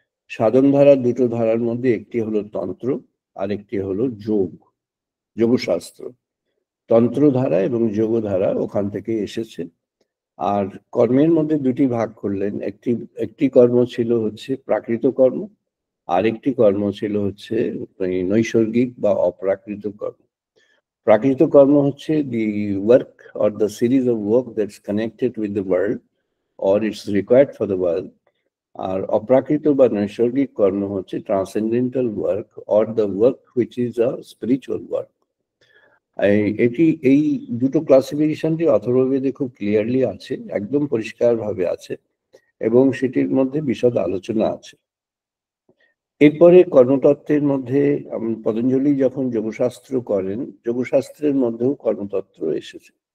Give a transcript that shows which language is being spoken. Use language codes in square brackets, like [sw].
[bn] সাধন ধারা 2টো ধারার মধ্যে একটি হলো তন্ত্র আর একটি হলো যোগশাস্ত্র। তন্ত্রধারা এবং যোগধারা ওখান থেকে এসেছে। আর কর্মের মধ্যে 2টি ভাগ করলেন। একটি কর্ম ছিল হচ্ছে প্রাকৃত কর্ম, আর একটি কর্ম ছিল হচ্ছে নৈসর্গিক বা অপ্রাকৃত কর্ম। প্রাকৃত কর্ম হচ্ছে [en] the work or the series of work that's connected with the world or it's required for the world. [bn] আর অপ্রাকৃত বা নৈসর্গিক কর্ম হচ্ছে [en] transcendental work or the work which is a spiritual work. [bn] এই 2টো ক্লাসিফিকেশনটি অথর্ববেদে খুব ক্লিয়ারলি আছে, একদম পরিষ্কারভাবে আছে, এবং সেটির মধ্যে বিশদ আলোচনা আছে। এরপরে কর্মতত্ত্বের মধ্যে পতঞ্জলি যখন যোগশাস্ত্র করেন, যোগশাস্ত্রের মধ্যেও কর্মতত্ত্ব এসেছে।